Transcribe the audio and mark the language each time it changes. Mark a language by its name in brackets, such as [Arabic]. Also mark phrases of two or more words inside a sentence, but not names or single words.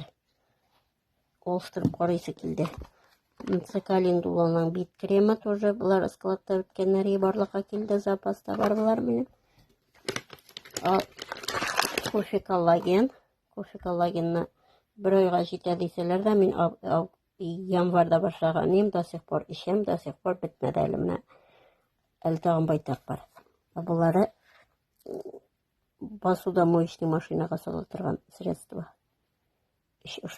[Tatar] Алыштырып карыйсы килде. Календуланың бит кремы тоже булар складта беткәннәре барлыкка килде, запаста бар булар минем. Кофе коллагенны бер айга җитә дисәләр дә, мин январда башлаганым, [Russian] до сих пор [Tatar] ичәм, [Russian] до сих пор [Tatar] бетмәде әле менә. Әле тагын байтак бар. Булары [Russian] посудомоечный машинага [Tatar] сала торган средства. 3 штук.